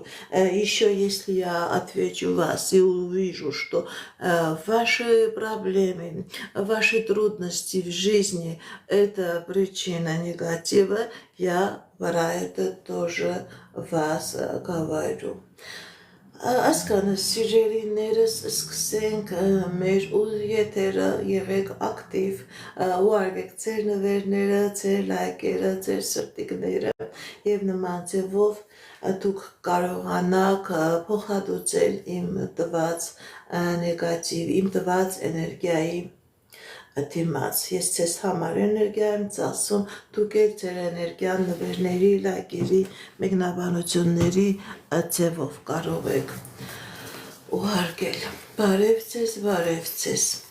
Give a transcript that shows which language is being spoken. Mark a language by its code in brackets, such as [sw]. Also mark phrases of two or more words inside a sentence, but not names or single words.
[ru] Еще если я отвечу вас и увижу, что ваши проблемы, ваши трудности в жизни – это причина негатива, я про это тоже вас говорю. [hy] Այսքանը սիրելիներս սկսենք մեր եթերը, եղեք ակտիվ, ուղարկեք ձեր նվերները, ձեր լայքերը, ձեր սրտիկները եւ նման ձևով դուք կարողանաք փոխհատուցել իմ տված նեգատիվ, իմ տված էներգիայի դիմաց։ Ես ձեզ համար էներգիա եմ ծախսում, դուք էլ ձեր էներգիան նվերների, լայքերի, մեկնաբանությունների ձևով կարող եք ուղարկել։ Բարև ձեզ, բարև ձեզ։